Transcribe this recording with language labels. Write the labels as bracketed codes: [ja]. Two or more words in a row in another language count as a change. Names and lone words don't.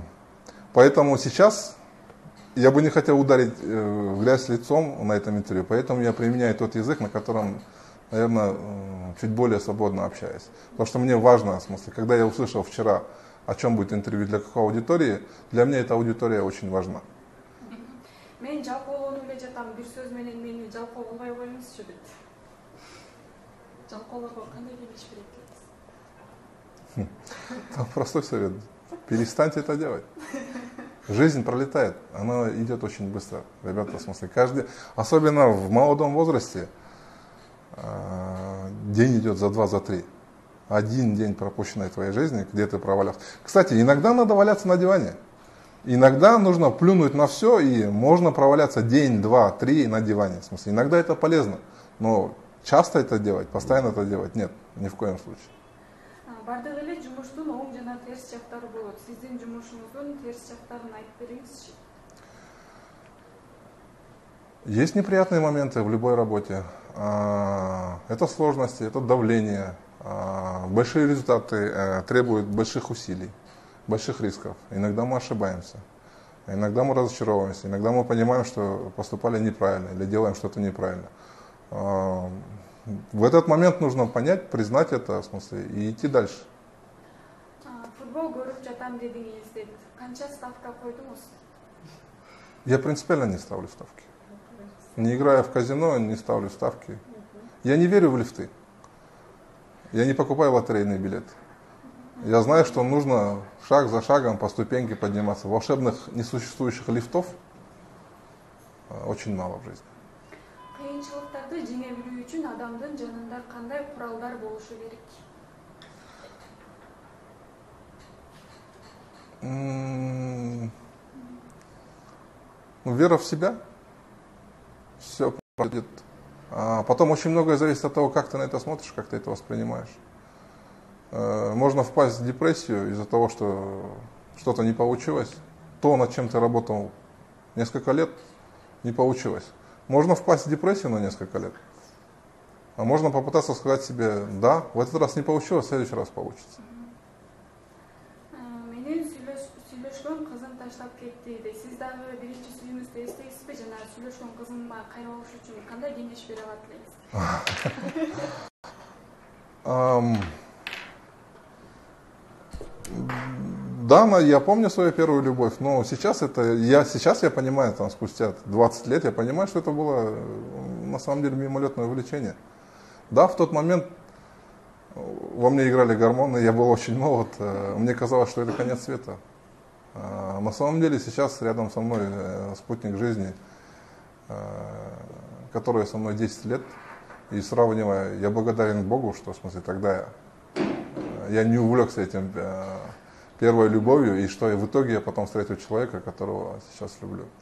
[ru] Поэтому сейчас я бы не хотел ударить в грязь лицом на этом интервью, поэтому я применяю тот язык, на котором, наверное, чуть более свободно общаюсь. Потому что мне важно, в смысле, когда я услышал вчера, о чем будет интервью, для какой аудитории, для меня эта аудитория очень важна. [ky] Мен жалкоолонуп эле жатам, бир сөз менен мени жалкоолонбой коюңузчу дейт. Жалкоолорго кандай кеңеш берет? [ru] Там простой совет. Перестаньте это делать. Жизнь пролетает, она идет очень быстро. Ребята, в смысле, особенно в молодом возрасте, день идет за 2, за 3. Один день пропущенной твоей жизни, где ты провалялся. Кстати, иногда надо валяться на диване. Иногда нужно плюнуть на все, и можно проваляться день, 2, 3 на диване. В смысле, иногда это полезно. Но часто это делать, постоянно это делать, нет, ни в коем случае. [ky] Бардык эле жумуштун оң жана терс жактары болот. Сиздин жумушуңуздун терс жактарын айтып бериңизчи. [ru] Есть неприятные моменты в любой работе. Это сложности, это давление. Большие результаты требуют больших усилий, больших рисков. Иногда мы ошибаемся, иногда мы разочаровываемся, иногда мы понимаем, что поступали неправильно или делаем что-то неправильно. В этот момент нужно понять, признать это, в смысле, и идти дальше. [ky] Футбол көрүп жатам дедиңиз деп, канча ставка койдуңуз? [ru] Я принципиально не ставлю ставки. Не играя в казино, не ставлю ставки. Я не верю в лифты. Я не покупаю лотерейный билет. Я знаю, что нужно шаг за шагом по ступеньке подниматься. Волшебных несуществующих лифтов очень мало в жизни. [ky] Кыйынчылыктарды жеңе билүү үчүн адамдын жанында кандай куралдар болушу керек? [ru] Вера в себя. Все пройдет. А потом очень многое зависит от того, как ты на это смотришь, как ты это воспринимаешь. Можно впасть в депрессию из-за того, что что-то не получилось, то, над чем ты работал несколько лет, не получилось. Можно впасть в депрессию на несколько лет, а можно попытаться сказать себе, да, в этот раз не получилось, в следующий раз получится. [ky] Сүйлөшкөн кызым таштап кетти дейт. Сиз дагы биринчи сүйүүңүздү эстейсизби? Жана сүйлөшкөн кызыма кайрылыш үчүн кандай кеңеш бере алат элеңиз? [ru] Да, я помню свою первую любовь, но сейчас я понимаю, там, спустя 20 лет, я понимаю, что это было на самом деле мимолетное увлечение. Да, в тот момент во мне играли гормоны, я был очень молод, мне казалось, что это конец света. На самом деле сейчас рядом со мной спутник жизни, который со мной 10 лет, и сравнивая, я благодарен Богу, что, в смысле, тогда я не увлекся этим первой любовью, и что в итоге я потом встретил человека, которого сейчас люблю.